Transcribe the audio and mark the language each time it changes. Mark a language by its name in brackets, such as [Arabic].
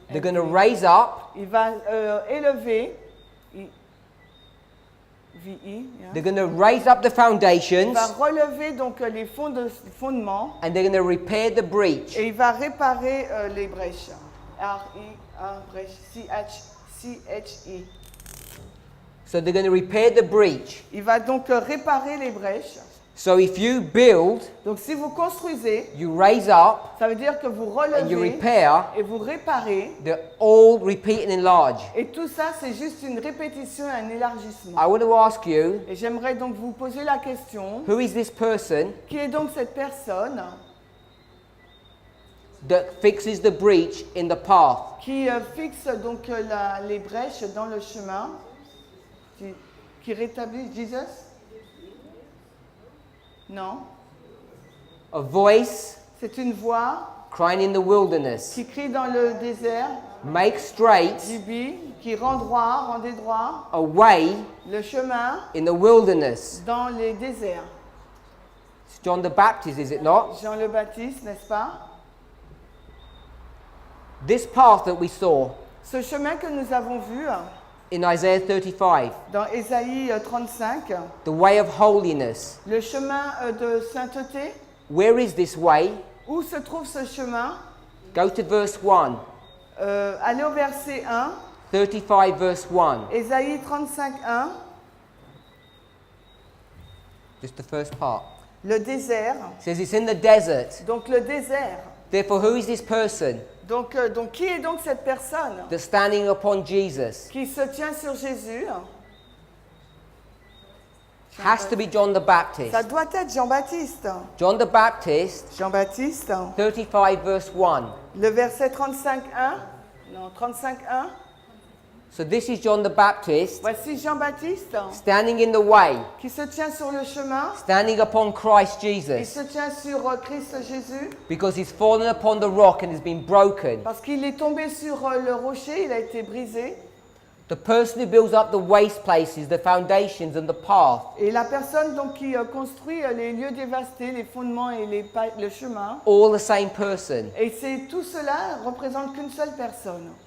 [English] They're going to raise up. [French] Il va élever, V-I, yeah. [English] They're going to raise up the [French] Il [English] foundations, [French] va relever donc les fondements [English] and they're going to repair the breach. [French] et il va réparer les brèches. R-I-A, brèche, C-H-I. [English] So they're going to repair the breach. [French] Il va donc réparer les brèches. [English] So if you build, [French] Donc si vous construisez, [English] you raise up, [French] ça veut dire que vous [English] and you [French] relevez [English] repair, [French] et vous réparez. [English] they're all repeat and enlarge. [French] Et tout ça, c'est juste une répétition et un élargissement. [English] I want to ask you, [French] Et j'aimerais donc vous poser la question, [English] who is this person [French] qui est donc cette personne [English] that fixes the breach in the path? [French] qui fixe donc les brèches dans le chemin, qui rétablit Jesus? Non. [English] A voice [French] C'est une voix [English] crying in the wilderness, [French] qui crie dans le désert, [English] make straight [French] qui rend droit, rendez droit [English] a way [French] le chemin [English] in the wilderness. [French] dans les déserts. [English] It's John the Baptist, is it not? [French] Jean le Baptiste, n'est-ce pas? [English] This path that we saw [French] Ce chemin que nous avons vu [English] in Isaiah 35, [French] dans Ésaïe 35, [English] the way of holiness. [French] le chemin de sainteté, [English] Where is this way? [French] où se trouve ce chemin? [English] Go to verse 1, [French] Allez au verset 1, [English] 35 verse 1. [French] Ésaïe 35, 1, [English] Just the first part. [French] le désert. [English] It says it's in the desert. [French] Donc le désert. [English] Therefore, who is this person [French] Donc qui est donc cette personne [English] that's standing upon Jesus? [French] qui se tient sur Jésus? [English] Has to be John the Baptist. [French] Ça doit être Jean-Baptiste. [English] John the Baptist, [French] Jean-Baptiste, [English] 35 verse 1. [French] le verset 35, 1. Non, 35, 1. [English] So this is John the Baptist [French] Voici Jean-Baptiste [English] standing in the way, [French] qui se tient sur le chemin. [English] standing upon Christ [French] Il [English] Jesus, [French] se tient sur Christ Jésus [English] because he's fallen upon the rock and has been broken. [French] parce qu'il est tombé sur le rocher, il a été brisé. [English] The person who builds up the waste places, the foundations and the path, [French] Et la personne donc qui construit les lieux dévastés, les fondements et le chemin. [English] all the same person. [French] Et tout cela représente qu'une seule personne.